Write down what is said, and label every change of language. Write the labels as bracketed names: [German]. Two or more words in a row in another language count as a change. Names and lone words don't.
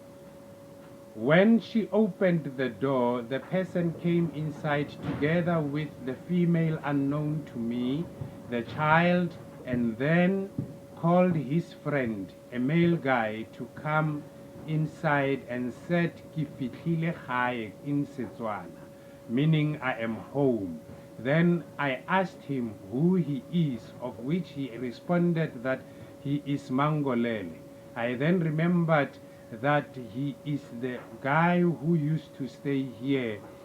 [English] When she opened the door, the person came inside together with the female unknown to me, the child, and then called his friend, a male guy, to come inside and said, [Tswana] "Ke fihlile gae," [English] in Setswana, meaning I am home. Then I asked him who he is, of which he responded that he is Mangolele. I then remembered that he is the guy who used to stay here.